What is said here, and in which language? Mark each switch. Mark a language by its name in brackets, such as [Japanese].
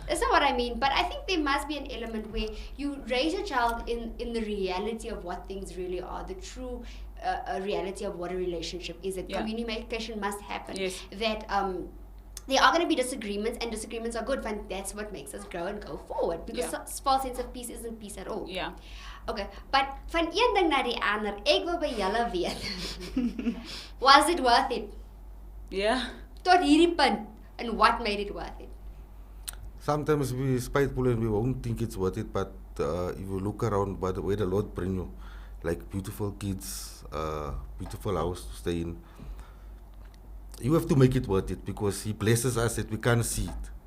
[English] That's not what I mean, but I think there must be an element where you raise your child in the reality of what things really are, the true reality of what a relationship is. That Yeah. communication must happen. Yes. That there are going to be disagreements, and disagreements are good, but that's what makes us grow and go forward. Because Yeah. false sense of peace isn't peace at all. Yeah. Okay, but [Afrikaans] van een ding na die ander, ek wil by julle weet. [English] Was it worth it? Yeah. [Afrikaans] Tot hierdie punt, [English] and what made it worth it? Sometimes we spiteful and we won't think it's worth it, but if you look around by the way the Lord bring you, like beautiful kids, beautiful house to stay in, you have to make it worth it because He blesses us that we can't see it.